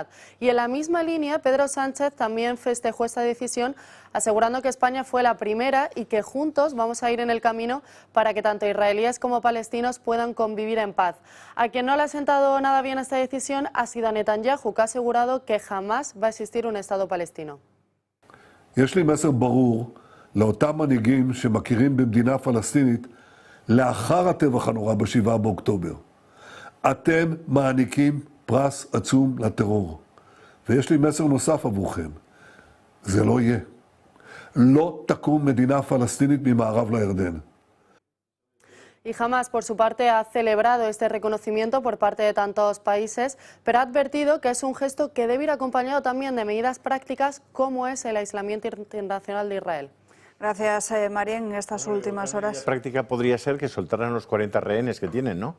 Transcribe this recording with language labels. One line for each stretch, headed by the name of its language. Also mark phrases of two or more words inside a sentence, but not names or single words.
Spanish: Y en la misma línea, Pedro Sánchez también festejó esta decisión, asegurando que España fue la primera y que juntos vamos a ir en el camino para que tanto israelíes como palestinos puedan convivir en paz. A quien no le ha sentado nada bien esta decisión ha sido a Netanyahu, que ha asegurado que jamás va a existir un Estado palestino.
Hebrew: יש לי מסר ברור לאותם מנהיגים שמכירים במדינה פלסטינית לאחר הטבח הנורא ב7 באוקטובר. אתם מעניקים פרס עצום לטרור. ויש לי מסר נוסף עבורכם. זה לא יהיה. לא תקום מדינה פלסטינית ממערב לירדן.
Spanish: Y Hamas, por su parte, ha celebrado este reconocimiento por parte de tantos países, pero ha advertido que es un gesto que debe ir acompañado también de medidas prácticas como es el aislamiento internacional de Israel. Gracias, María, en estas últimas horas. La práctica podría ser que soltaran los 40 rehenes que tienen, ¿no?